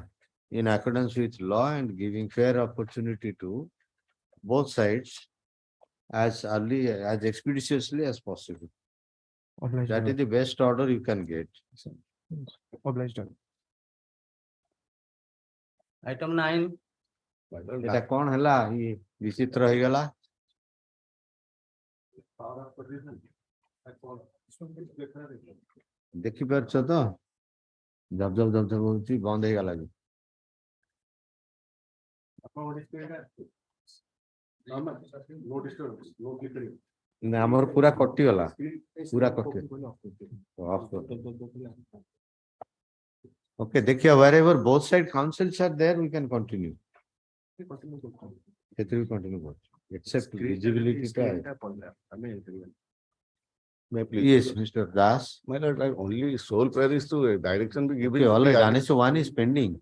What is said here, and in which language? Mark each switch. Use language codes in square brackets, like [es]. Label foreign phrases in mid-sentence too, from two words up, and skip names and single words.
[en] In accordance with law and giving fair opportunity to both sides as expeditiously as possible. Obliged. That is the best order you can get. Obliged. Item 9, [bn] এটা কোন [or] ହେଲା ବିଚିତ୍ର ହେଇଗଲା ଦେଖିପାରୁଛ ତ ଜବ ହଉଛି ବନ୍ଦ ହେଇଗଲା ବି ନା ଆମର ପୁରା କଟିଗଲା ପୁରା କଟିଗଲା okay ଦେଖିବା [en] wherever both side counsels are there we can continue continue except visibility yes Mr. Das. My lord, only sole prayer is to direction be given. Okay, all right, 1:1 is pending.